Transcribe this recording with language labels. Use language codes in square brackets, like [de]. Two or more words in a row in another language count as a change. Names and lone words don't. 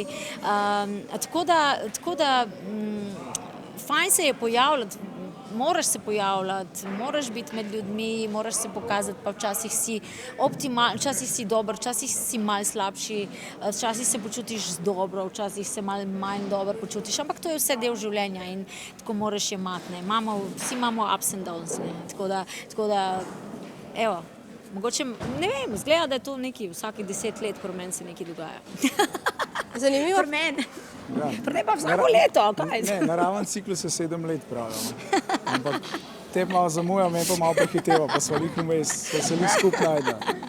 [sl] Tako da fajn se je pojavljati, moraš se pojavljati, moraš biti med ljudmi, moraš se pokazati, pa včasih si optimalen, včasih si dober, včasih si malo slabši, včasih se počutiš dobro, včasih se malo manj dobro počutiš, ampak to je vse del življenja in tako moraš jemati, ne. Vsi imamo [en] ups and downs, [sl] ne. Tako da, evo, Mogoče, ne vem, zgleda, da je to nekaj vsake 10 let, pri meni se nekaj dogaja. Zanimivo. Pri meni. Ja. Pri meni pa vsako leto, kaj? Ne, naraven ciklus je 7 let, pravijo. Ampak te malo zamuja, me pa malo prehiteva, pa smo jih vmes, da se jih skupaj najde.